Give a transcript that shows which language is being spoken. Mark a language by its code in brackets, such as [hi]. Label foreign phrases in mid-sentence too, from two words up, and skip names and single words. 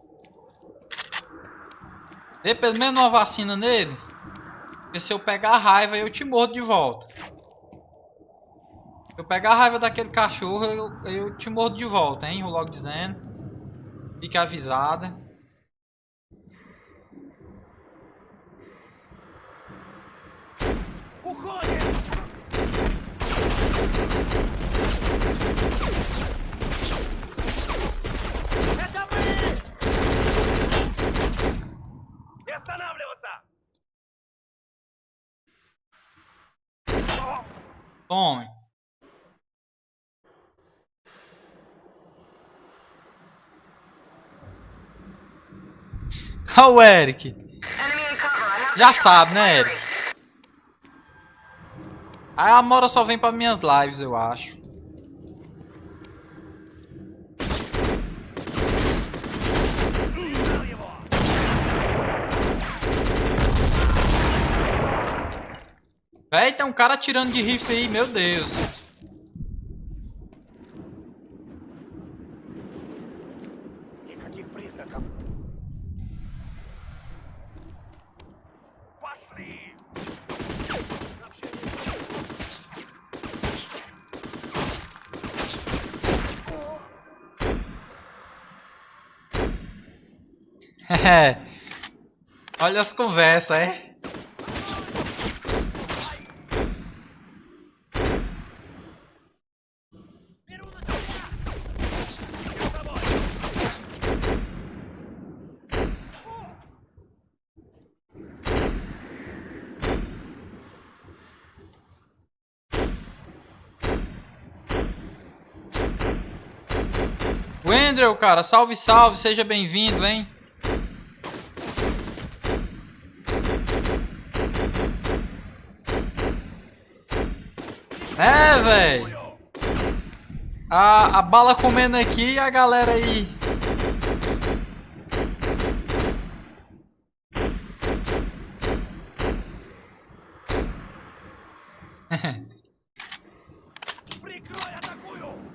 [pt] Dê pelo menos uma vacina nele. Porque se eu pegar a raiva, eu te mordo de volta. Se eu pegar a raiva daquele cachorro, eu te mordo de volta, hein? Vou logo dizendo. Fique avisada. [ru] Уходим! Это мы! Не останавливаться! [pt] Tome. Olha o Eric. [en] Enemy in cover. I have [pt] Já [en] the [pt] sabe, [en] shot. [pt] né, [en] Firing. [pt] Eric? Aí a Amora só vem pra minhas lives, eu acho. [ru] Взял его! [pt] Véi, tem um cara atirando de rifle aí, meu Deus. [ru] Никаких признаков. Пошли! [pt] Olha as conversas, é? [ru] Беру на себя! Я с тобой! [pt] Wendell, cara, salve, salve, seja bem-vindo, hein? É, velho. A bala comendo aqui e a galera aí. [ru] Прикрой, атакую!